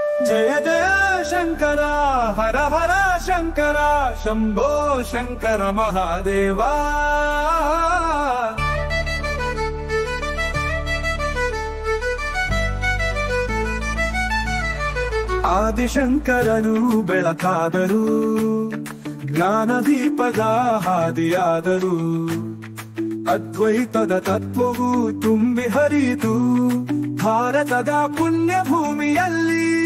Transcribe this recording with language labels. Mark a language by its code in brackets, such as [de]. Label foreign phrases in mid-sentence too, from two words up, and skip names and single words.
[hi] जय जय शंकर हर हर शंकर शंभो शंकर महादेवा। [kn] ಆದಿಶಂಕರನು ಬೆಳಕಾದರು, ಜ್ಞಾನದೀಪದ ಹಾದಿಯಾದರು, ಅದ್ವೈತದ ತತ್ವವು ತುಂಬಿ ಹರಿದು ಭಾರತದ ಪುಣ್ಯ ಭೂಮಿಯಲ್ಲಿ